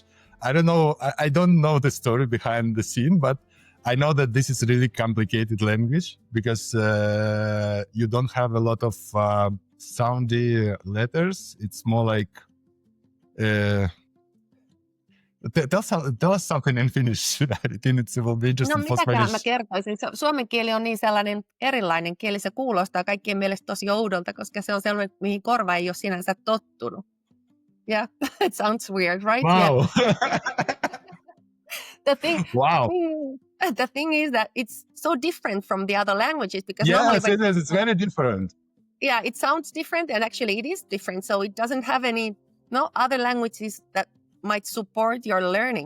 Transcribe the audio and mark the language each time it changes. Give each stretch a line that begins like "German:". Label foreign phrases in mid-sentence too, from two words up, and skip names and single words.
English: I don't know the story behind the scene, but I know that this is a really complicated language because you don't have a lot of soundy letters. It's more like tell us something in Finnish. I think it will be interesting for Spanish.
Finnish: Mä kertoisin. Suomen kieli on niin sellainen erilainen kieli. Se kuulostaa kaikkien mielestä tosi oudolta, koska se on sellainen, mihin korva ei ole sinänsä tottunut.
English: Yeah, it sounds weird, right? Wow. Yeah. The thing is that it's so different from the other languages because it's very different. Yeah, it sounds different, and actually it is different. So it doesn't have no other languages that might support your learning.